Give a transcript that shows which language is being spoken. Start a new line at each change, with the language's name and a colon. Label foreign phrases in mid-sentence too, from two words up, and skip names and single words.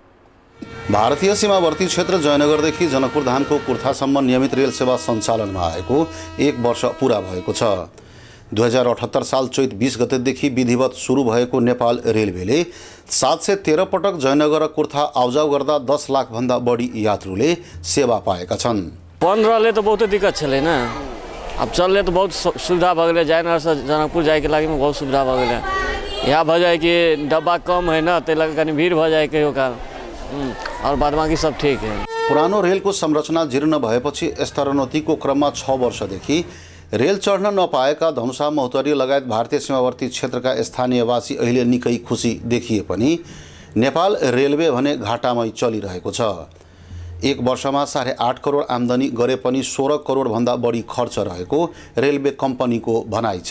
Nepali: भारतीय सीमावर्ती क्षेत्र जयनगरदेखि जनकपुरधामको कुर्थासम्म नियमित रेल सेवा सञ्चालनमा आएको 1 वर्ष पुरा भएको छ। 2078 साल चैत 20 गतेदेखि विधिवत सुरु भएको नेपाल रेलवेले 713 पटक जयनगर र कुर्था आउजाउ गर्दा 10 लाखभन्दा बढी यात्रुले सेवा पाएका छन्।
Maithili: 15ले त बहुत दिक्कत छलै न, अब चलले त बहुत सुविधा भ गेलै। जयनगर से जनकपुर जाए के लागि में बहुत सुविधा भ गेलै। यहाँ भ जाए कि डब्बा कम है ना, ते लगे कनी भीड़ भ जाए कहियो काल, और बाद बाकी सब ठीक है।
Nepali: पुरानो रेलको संरचना जीर्ण भएपछि स्तरोन्नतिको क्रममा 6 वर्षदेखि रेल चढ्न नपाएका धनुषा, महोत्तरी लगायत भारतीय सीमावर्ती क्षेत्रका स्थानीयवासी अहिले निकै खुसी देखिए पनि नेपाल रेलवे भने घाटामै चलिरहेको छ। 1 वर्षमा 8.5 करोड आम्दानी गरे पनि 16 करोड भन्दा बढी खर्च रहेको रेलवे कम्पनीको भनाइ छ।